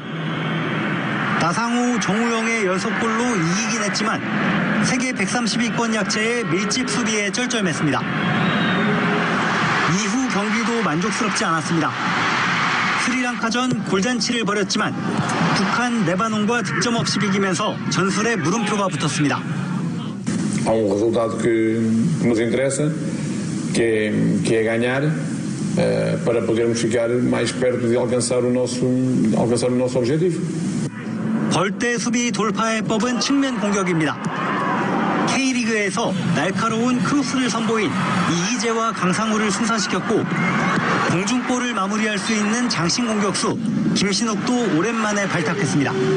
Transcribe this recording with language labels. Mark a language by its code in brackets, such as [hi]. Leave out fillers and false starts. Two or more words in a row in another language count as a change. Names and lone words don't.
[ko] 나상호, 정우영의 연속골로 이기긴 했지만 세계 132권 약체의 밀집 수비에 쩔쩔맸습니다. 이후 경기도 만족스럽지 않았습니다. 스리랑카전 골잔치를 벌였지만 북한, 레바논과 득점 없이 비기면서 전술에 물음표가 붙었습니다. [pt] Há resultado que nos interessa, que é ganhar, para podermos ficar mais perto de alcançar o nosso objetivo. [ko] 벌떼 수비 돌파의 법은 측면 공격입니다. K리그에서 날카로운 크로스를 선보인 이희재와 강상우를 승산시켰고 공중볼을 마무리할 수 있는 장신 공격수 김신욱도 오랜만에 발탁했습니다.